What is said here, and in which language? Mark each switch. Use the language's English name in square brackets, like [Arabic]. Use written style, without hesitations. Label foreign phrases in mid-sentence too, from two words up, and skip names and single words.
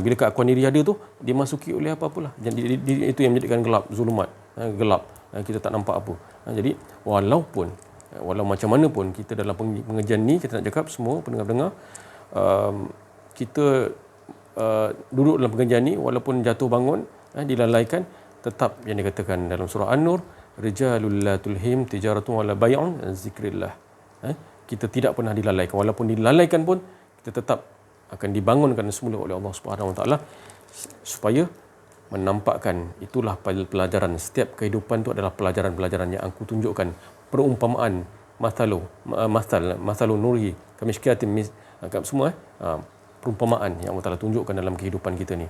[Malay] Bila keakuan diri ada tu, dimasuki oleh apa-apalah. Jadi itu yang menjadikan gelap, zulumat, gelap. Kita tak nampak apa. Jadi walau macam mana pun kita dalam pengajian ni, kita nak cakap semua pendengar-pendengar, kita duduk dalam pengajian ni, walaupun jatuh bangun, dilalaikan, tetap yang dikatakan dalam surah An-Nur, [Arabic] رجال لا تلهيهم تجارة ولا بيع عن ذكر الله. [Malay] Kita tidak pernah dilalaikan, walaupun dilalaikan pun kita tetap akan dibangunkan semula oleh Allah [Arabic] سبحانه وتعالى [Malay] supaya menampakkan itulah pelajaran. Setiap kehidupan itu adalah pelajaran-pelajaran yang aku tunjukkan. Perumpamaan [Arabic] مثل نوره كمشكاة [Malay] semua perumpamaan yang Allah Taala tunjukkan dalam kehidupan kita ni.